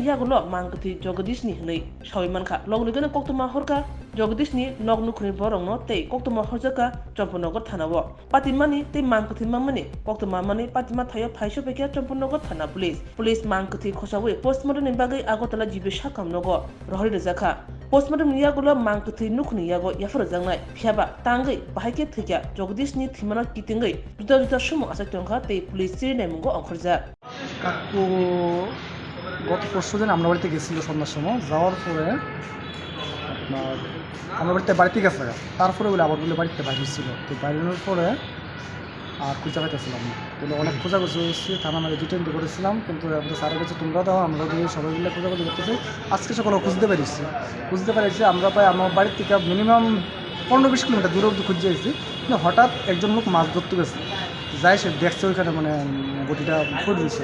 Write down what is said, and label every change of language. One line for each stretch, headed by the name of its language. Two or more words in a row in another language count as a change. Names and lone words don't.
Kok Borok: yagulo mangkthei Jagadish ni hnei sawi mankha lognigana koktuma horka Jagadish ni nok nukhni borok no tei koktuma horjaka Champunagar thanawo patimani tei mangkthei mamani koktuma mani patima thayo phaisho pekya Champunagar thana police mangkthei khosawe postmortem ni bagai agotala jibe sakam nogo rohori rejakha postmortem ni yagulo mangkthei nukhni yago yafar jangnai phiaba tangai bahaike thekya Jagadish ni thimana kitingai juda sumo asak tongkha tei police sirnai mungo ongkhorja
Bangla: কাকু গত পরশু দিন আমরা বাড়িতে গেছিলো সন্ধ্যার সময় যাওয়ার পরে আপনার আমরা বাড়িতে গেছে তারপরে বলে আবার বলে বাড়িতে বাইরে ছিল তো বাইরের পরে আর খুঁজে পাইতেছিলাম না বলে অনেক খোঁজাখুঁজি হচ্ছে থানা মানে ডিটেন করেছিলাম কিন্তু আমাদের স্যারের কাছে তোমরা দাও আমরা দিয়ে সবাই মিলে খোঁজাখুঁজি করতেছি আজকে সকালে খুঁজতে পেরেছি আমরা প্রায় আমার বাড়ির থেকে মিনিমাম 15-20 কিলোমিটার দূরে অব্দি খুঁজে গেছি কিন্তু হঠাৎ একজন লোক মাছ ধরতে গেছে যাই সে দেখছে ওইখানে মানে গতিটা ফুট দিচ্ছে